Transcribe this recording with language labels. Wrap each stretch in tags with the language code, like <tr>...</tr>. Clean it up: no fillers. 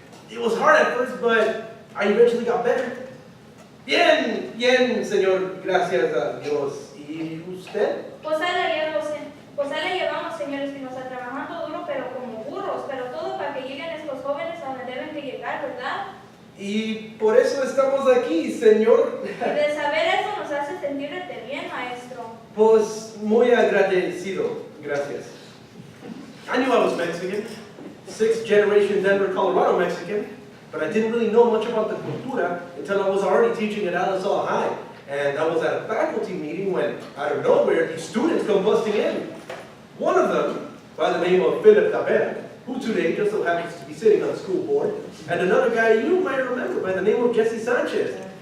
<en>It was hard at first, but I eventually got better.</en> <es>Bien, bien, señor, gracias a Dios. ¿Y usted? Pues ahí le llevamos, señor Espinosa, trabajando duro, pero como burros, pero todo para que lleguen estos jóvenes a donde deben de llegar, ¿verdad? Y por eso estamos aquí, señor. Y de saber eso nos hace sentirte bien, maestro. Pues muy agradecido, gracias.</es> <en>I knew I was Mexican, 6th generation Denver, Colorado Mexican, but I didn't really know much about the cultura until I was already teaching at ReAlisal High. And I was at a faculty meeting when, out of nowhere, these students come busting in. One of them, by the name of Philip Tavera, who today just so happens to be sitting on the school board, and another guy you might remember by the name of Jesse Sanchez.</en>